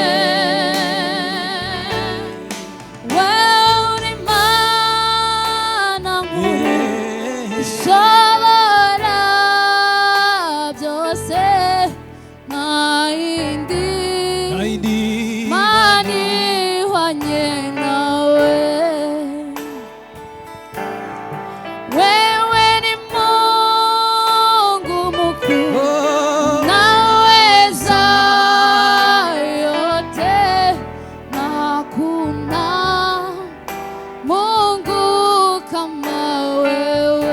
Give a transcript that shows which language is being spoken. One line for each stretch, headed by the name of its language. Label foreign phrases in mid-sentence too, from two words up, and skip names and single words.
Kinyarwanda: Wewe uri Mana nkuru ishobora byose, nta yindi Mana ihwanye nawe.
Swahili: Wewe ni Mungu mkuu, unaweza yote, na hakuna Mungu kama wewe.